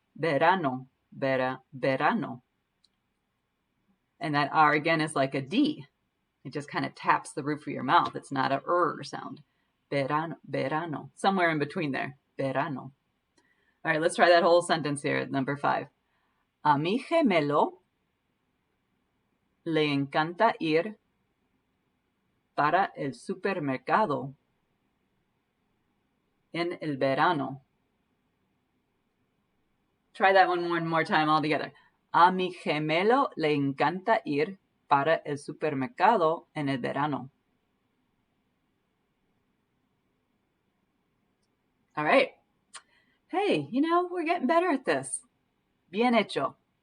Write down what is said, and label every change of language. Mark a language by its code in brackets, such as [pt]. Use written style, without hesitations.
[en] Verano, verano. And that R again is like a D. It just kind of taps the roof of your mouth. It's not a sound. Verano, verano. Somewhere in between there. Verano. All right, let's try that whole sentence here. Number 5. [es] A mi gemelo le encanta ir para el supermercado en el verano. [en] Try that one more time all together. [es] A mi gemelo le encanta ir para el supermercado en el verano. [en] All right. Hey, we're getting better at this. [es] Bien hecho.